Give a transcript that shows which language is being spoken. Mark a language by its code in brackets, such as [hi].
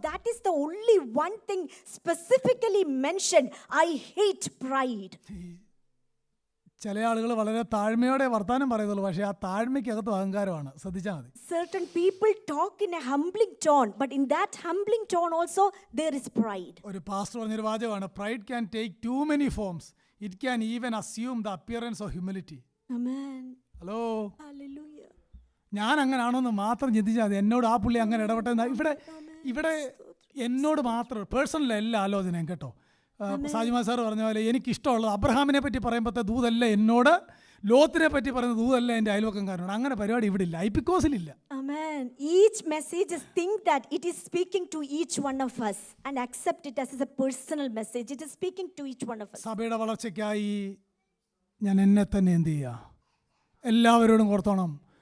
[en] That is the only one thing specifically mentioned. I hate pride. [ml] ചില ആളുകൾ വളരെ താഴ്മയോടെ വർത്താനം പറയുന്നുള്ളൂ, പക്ഷേ ആ താഴ്മയ്ക്കകത്ത് അഹങ്കാരമാണ്. ശ്രദ്ധിച്ചാൽ മതി. [en] Certain people talk in a humbling tone, but in that humbling tone also there is pride. [ml] ഒരു പാസ്റ്റർ പറഞ്ഞൊരു വാചകമാണ്, [en] Pride can take too many forms, it can even assume the appearance of humility. Amen. Hello, Hallelujah. [ml] ഞാൻ അങ്ങനാണോന്ന് മാത്രം ചിന്തിച്ചാൽ മതി. എന്നോട് ആ പുള്ളി അങ്ങനെ ഇടപെട്ടെന്ന് ഇവിടെ എന്നോട് മാത്രം പേഴ്സണൽ എല്ലാ ആലോചനയും കേട്ടോ. സാജിമാ സാർ പറഞ്ഞ പോലെ എനിക്കിഷ്ടമുള്ളത് അബ്രഹാമിനെ പറ്റി പറയുമ്പോഴത്തെ ദൂതല്ല എന്നോട്, ലോത്തിനെ പറ്റി പറയുന്ന ദൂതല്ല എൻ്റെ അയൽവക്കംകാരനോട്. അങ്ങനെ പരിപാടി ഇവിടെ ഇല്ല, ഐപിക്കോസിലില്ല. [en] Amen. Each message is think that it is speaking to each one of us and accept it as a personal message. It is speaking to each one of us. [ml] സഭയുടെ വളർച്ചയ്ക്കായി ഞാൻ എന്നെ തന്നെ എന്ത് ചെയ്യുക, എല്ലാവരോടും ഓർത്തോണം.